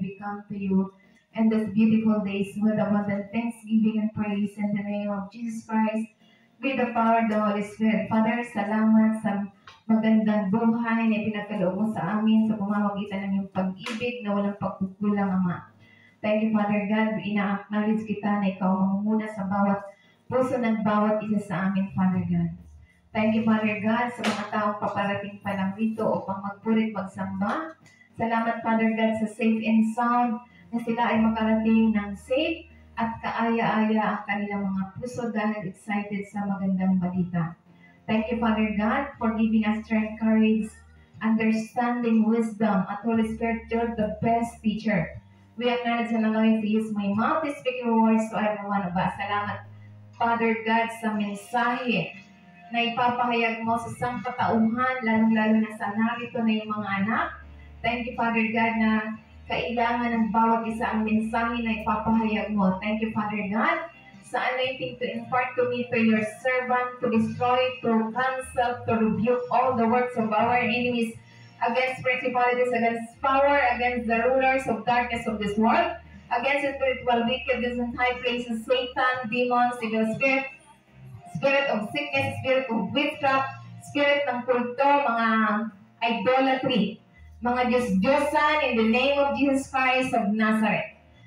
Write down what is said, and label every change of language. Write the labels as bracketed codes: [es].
[en] We come to you in this beautiful days with abundant thanksgiving and praise in the name of Jesus Christ with the power of the Holy Spirit. [tl] Father, salamat sa magandang buhay na ipinagkaloob mo sa amin sa pamamagitan ng iyong pag-ibig na walang pagkukulang, Ama. [en] Thank you, Father God. [tl] Ina-acknowledge kita na ikaw mamumuna sa bawat puso ng bawat isa sa amin, Father God. [en] Thank you, Father God, [tl] sa mga taong paparating pa lang dito upang magpurit, magsamba. Salamat, Father God, sa [en] safe and sound [tl] na sila ay makarating ng safe at kaaya-aya ang kanilang mga puso dahil excited sa magandang balita. [en] Thank you, Father God, for giving us strength, courage, understanding, wisdom, at Holy Spirit, you're the best teacher. We acknowledge and allow you to use my mouth to speak your words to every one of us. [tl] Salamat, Father God, sa mensahe na ipapahayag mo sa sangkatauhan, lalong-lalo na sa narito na yung mga anak. [en] Thank you, Father God, [tl] na kailangan ng bawat isa ang mensahe na ipapahayag mo. [en] Thank you, Father God, sa anointing to impart to me, to your servant, to destroy, to cancel, to rebuke all the works of our enemies against principalities, against power, against the rulers of darkness of this world, against the spiritual wickedness in high places, Satan, demons, evil spirit, spirit of sickness, spirit of witchcraft, [tl] spirit ng kulto, mga idolatry, mga Diyos-Diyosan [en] in the name of Jesus Christ of Nazareth.